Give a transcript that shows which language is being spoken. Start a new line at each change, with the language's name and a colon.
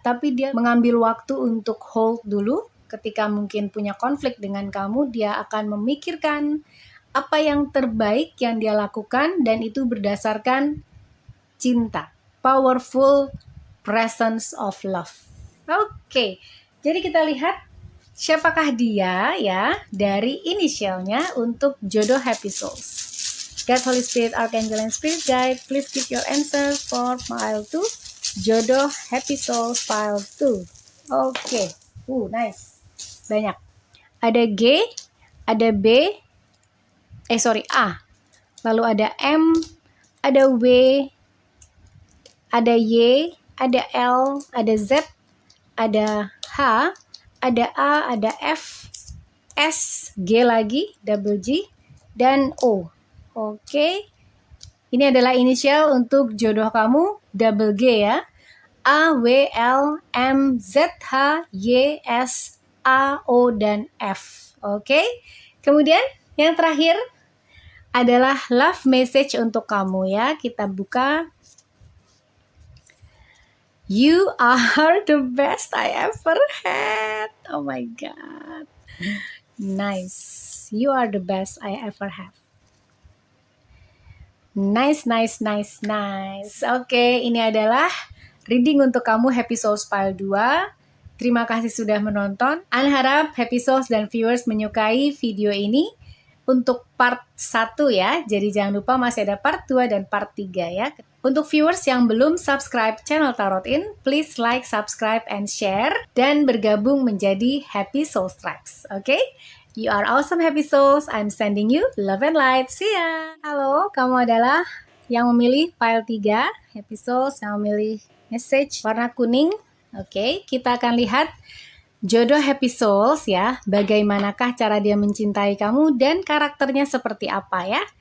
Indonesian: Tapi dia mengambil waktu untuk hold dulu. Ketika mungkin punya konflik dengan kamu, dia akan memikirkan apa yang terbaik yang dia lakukan, dan itu berdasarkan cinta.
English: Powerful presence of love.
Indonesian: Oke, jadi kita lihat siapakah dia ya dari inisialnya untuk jodoh Happy Souls.
English: God, Holy Spirit, Archangel, and Spirit Guide, please give your answer for Pile 2.
Indonesian: Jodoh Happy Souls Pile 2. Oke.
English: Nice.
Indonesian: Banyak. Ada G, ada B, A. Lalu ada M, ada W, ada Y, ada L, ada Z, ada H, ada A, ada F, S, G lagi, double G, dan O. Oke. Ini adalah inisial untuk jodoh kamu, double G ya. A, W, L, M, Z, H, Y, S, A, O, dan F. Oke. Kemudian yang terakhir adalah love message untuk kamu ya. Kita buka.
English: You are the best I ever had. Oh my God. Nice. You are the best I ever have. Nice.
Indonesian: Oke, ini adalah reading untuk kamu Happy Souls Pile 2. Terima kasih sudah menonton. An harap Happy Souls dan viewers menyukai video ini untuk part 1 ya. Jadi jangan lupa masih ada part 2 dan part 3 ya. Untuk viewers yang belum subscribe channel Tarot In,
English: please like, subscribe, and share.
Indonesian: Dan bergabung menjadi Happy Souls Tribes. Oke?
English: You are awesome Happy Souls. I'm sending you love and light. See ya.
Indonesian: Halo, kamu adalah yang memilih file 3 Happy Souls, yang memilih message warna kuning. Oke, kita akan lihat jodoh Happy Souls ya. Bagaimanakah cara dia mencintai kamu dan karakternya seperti apa ya.